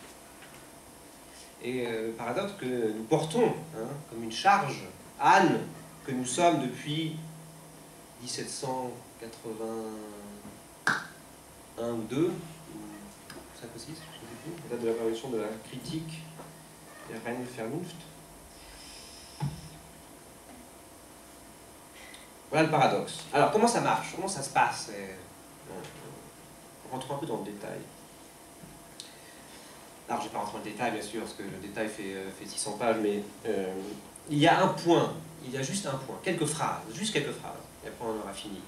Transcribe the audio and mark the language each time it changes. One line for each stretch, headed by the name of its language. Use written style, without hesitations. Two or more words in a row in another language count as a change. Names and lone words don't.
French: Et le paradoxe que nous portons comme une charge, âne, que nous sommes depuis 1781 ou 2, ou 5 ou 6, je ne sais plus, la date de l'apparition de la critique
German: der reine Vernunft.
French: Voilà le paradoxe. Alors, comment ça marche? Comment ça se passe? Rentrons un peu dans le détail. Alors, je ne vais pas rentrer dans le détail, bien sûr, parce que le détail fait 600 pages, mais il y a un point, il y a juste un point, quelques phrases, juste quelques phrases, et après on aura fini.